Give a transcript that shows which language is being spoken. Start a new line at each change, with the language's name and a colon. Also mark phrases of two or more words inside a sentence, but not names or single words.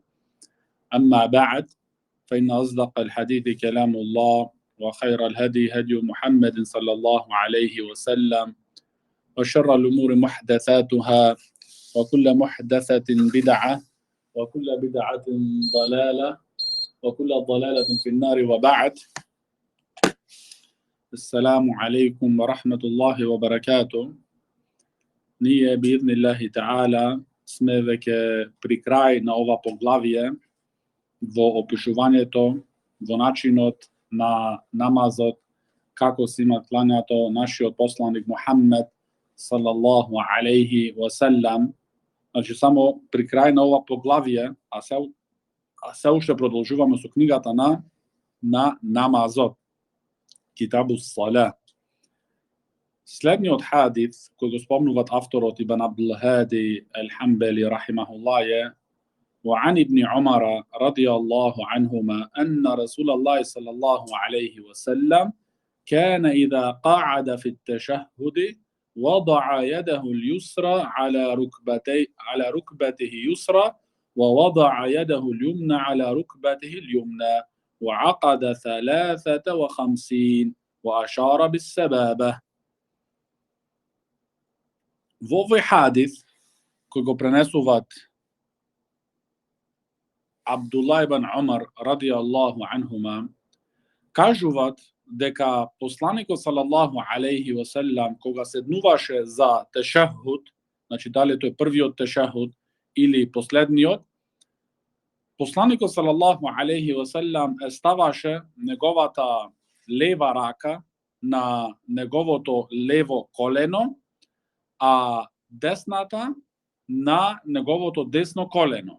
Arabic: أما بعد فإن أصدق الحديث كلام الله وخير الهدي هدي محمد صلى الله عليه وسلم وشر الأمور محدثاتها وكل محدثة بدعة وكل بدعة ضلالة وكل ضلالة في النار وبعد. السلام عليكم ورحمة الله وبركاته.
Macedonian: Nije
Arabic: بإذن الله تعالى
Macedonian: сме веќе при крај на ова поглавје во опишувањето, во начинот на намазот, како си има клањато наши посланик Мухамед
Arabic: صلى الله عليه وسلم.
Macedonian: Значи само при крај на ова поглавје, а сè уште продолжуваме со книгата на намазот,
Arabic: كتاب الصلاة.
Macedonian: Следниот хадис кој го спомнуват авторот Ибн Абдул Хади Ал-Хамбали рахимахуллах
Arabic: е وعن ابن عمر رضي الله عنهما أن رسول الله صلى الله عليه وسلم كان إذا قعد في التشهد وضع يده اليسرى على ركبته يسرى ووضع يده اليمنى على ركبته اليمنى وعقد 53 وأشار بالسبابة.
Macedonian: В овој хадис кој го пренесуваат Абдулла ибн Умар
Arabic: رضي الله عنهما,
Macedonian: кажуваат дека посланикот
Arabic: صلى الله عليه وسلم
Macedonian: кога седнуваше за тешахуд, значи дали тој првиот тешахуд или последниот, посланикот
Arabic: صلى الله عليه وسلم
Macedonian: ставаше неговата лева рака на неговото лево колено, а десната на неговото десно колено.